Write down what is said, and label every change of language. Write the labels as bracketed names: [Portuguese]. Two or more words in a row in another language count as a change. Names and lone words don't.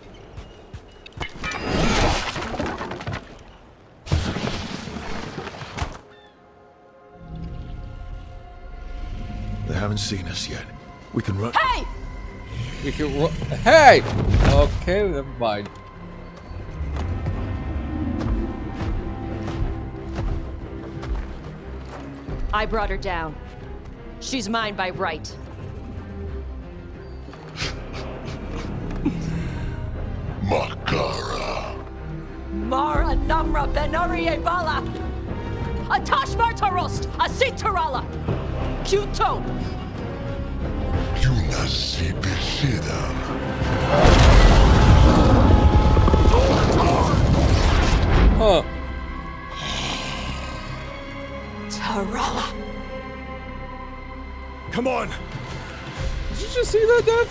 [English] They haven't seen us yet. We can run. Hey! We can run. Hey! Okay, never mind. I brought her down. She's mine by right. Makara. Mara Namra Benarie Bala! Atash Martarost! Asitarala! Kuto! Huh. Tarala! Come on! Did you just see that, Dev?